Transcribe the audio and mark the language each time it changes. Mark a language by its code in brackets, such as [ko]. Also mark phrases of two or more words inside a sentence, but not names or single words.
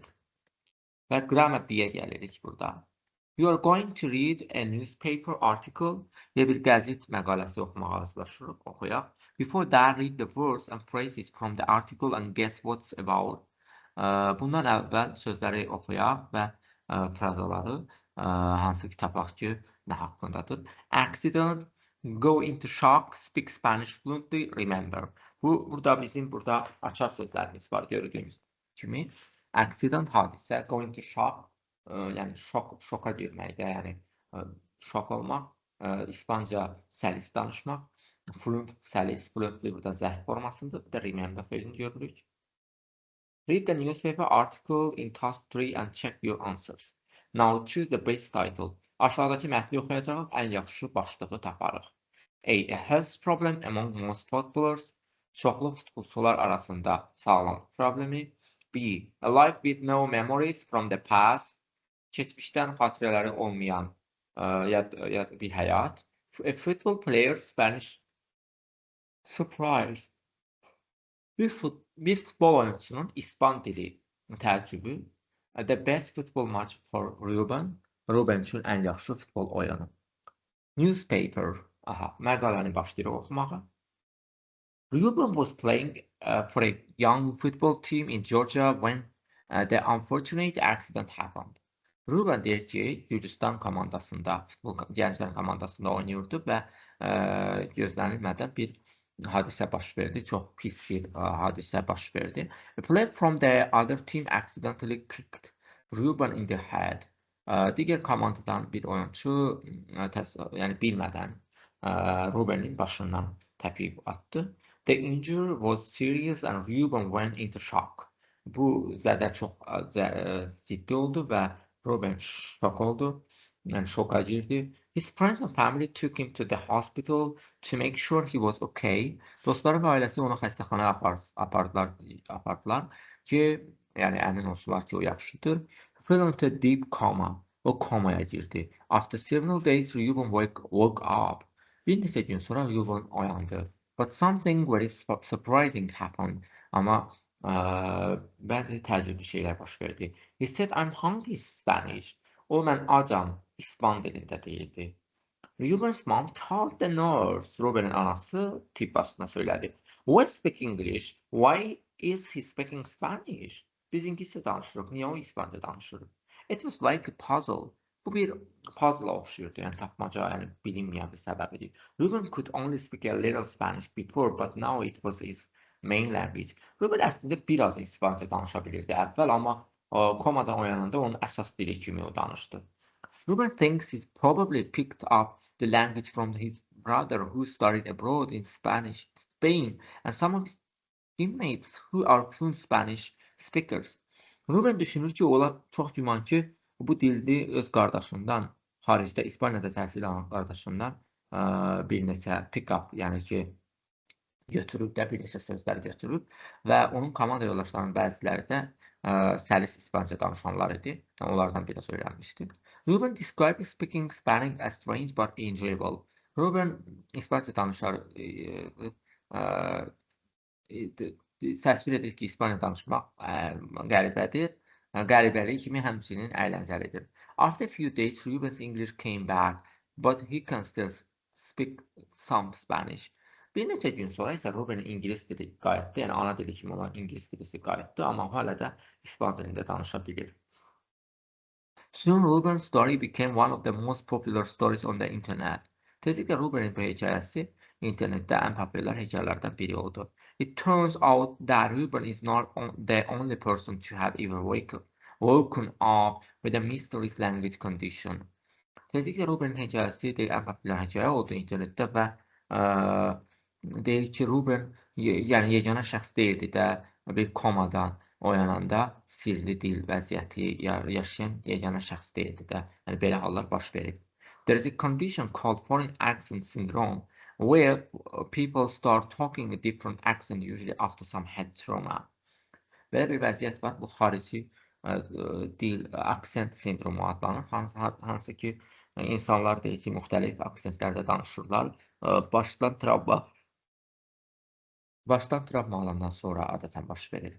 [az] Və grammar B-yə gəlirik burada. [en] You are going to read a newspaper article. [az] Bir qəzet məqaləsi oxumağa hazırlaşırıq, oxuyaq. [en] Before that, read the words and phrases from the article and guess what's about. [az] Bundan əvvəl sözləri oxuyaq və frazaları hansı ki tapaq ki, nə haqqındadır. [en] Accident, go into shock, speak Spanish fluently, remember. [az] Burada bizim açar sözlərimiz var gördüyünüz kimi. Accident, hadisə, [en] go into shock, [az] yəni şoka girməkdə, yəni şok olmaq, İspanca səlis danışmaq, fluent, səlis, fluently burada zərf formasındır, bir də remember sözünü görürük. [en] Read the newspaper article in task 3 and check your answers. Now choose the best title. [az] Aşağıdakı mətni oxuyacağıq, ən yaxşı başlığı taparıq. [en] A health problem among most footballers. [az] çoxlu futbolçular arasında sağlamlıq problemi. [en] B. A life with no memories from the past. [az] Keçmişdən xatirələri olmayan bir həyat. [en] A football player Spanish surprise. [az] Bir futbol oyuncusunun İspan dili təəccübü. [en] The best football match for Ruben. [az] Ruben üçün ən yaxşı futbol oyunu. [en] Newspaper. [az] Məqaləni başlayırıq oxumağa. [en] Ruben was playing for a young football team in Georgia when the unfortunate accident happened. [az] Ruben deyir ki, Gürcistan komandasında, futbol gənclər komandasında oynayırdı və gözlənilmədən bir hadisə baş verdi. Çox pis bir hadisə baş verdi. [en] A player from the other team accidentally kicked Ruben in the head. [az] Digər komandadan bir oyuncu yəni bilmədən Rubenin başından təpiyib atdı. [en] The injury was serious and Ruben went into shock. [az] Bu zədə çox ciddi oldu və Ruben şok oldu. Yəni şoka girdi. [en] His friends and family took him to the hospital to make sure he was okay. [az] Dostları və ailəsi onu xəstəxanaya apardılar ki, yəni əmin olsunlar ki, o yaxşıdır. [en] He fell into a deep coma. [az] O komaya girdi. [en] After several days, Ruben woke up. [az] Bir neçə gün sonra Ruben oyandı. [en] But something very surprising happened. [az] Amma bəzi təəccüblü şeylər baş verdi. [en] He said, I'm hungry Spanish. [az] O, mən acam, İspan dilində deyildi. [en] Ruben's mom told the nurse. [az] Ruben'in anası tibb bacısına söylədi. [en] Why speak English? Why is he speaking Spanish? [az] Biz ingiliscə danışırıq. Niyə o İspanca danışır? [en] It was like a puzzle. [az] Bu bir puzzle oxşuyurdu, yəni tapmaca, yəni bilinməyən bir səbəbidir. [en] Ruben could only speak a little Spanish before, but now it was his main language. [az] Ruben əslində biraz İspanca danışa bilirdi əvvəl, amma komadan oyananda onun əsas dili kimi o danışdı. [en] Ruben thinks he's probably picked up the language from his brother who studied abroad in Spain, and some of his teammates who are fluent Spanish speakers. [az] Ruben düşünür ki, ola çox güman ki, bu dildi öz qardaşından, xaricdə İspaniyada təhsil alan qardaşından bir neçə pick-up, yəni ki, götürüb də bir neçə sözlər götürüb və onun komanda yoldaşlarının bəziləri də səlis İspanca danışanlar idi. Yəni, onlardan bir də öyrənmişdi. [en] Ruben described speaking Spanish as strange but enjoyable. [az] Ruben İspanca danışar, təsvir edir ki, İspanya danışmaq qəribədir. Qəribəlik kimi həmçinin əyləncəlidir. [en] After a few days, Ruben's English came back, but he can still speak some Spanish. [az] Bir neçə gün sonra isə Ruben'in İngilis dili qayıtdı, yəni ana dili kimi olan İngilis dilisi qayıtdı, amma hələ də İspan dilində danışa bilir. [en] Soon Ruben's story became one of the most popular stories on the internet. [az] Tezliklə Ruben'in bu hekayəsi internetdə ən populyar hekayələrdən biri oldu. [en] It turns out that Ruben is not the only person to have ever woken up with a mysterious language condition. [az] Tezliklə Ruben'in hekayəsi ən populyar hekayə oldu internetdə və deyir ki, Ruben yəni yeganə şəxs deyildi də bir komadan oyananda sirli dil vəziyyəti yaşayan yeganə şəxs deyildi də. Yəni belə hallar baş verib. [en] There is a condition called foreign accent syndrome where people start talking a different accent usually after some head trauma. [az] Belə bir vəziyyət var. Bu xarici dil aksent sindromu adlanır. Hansı ki, insanlar deyir ki, müxtəlif aksentlərdə danışırlar. Başdan travma alandan sonra adətən baş verir.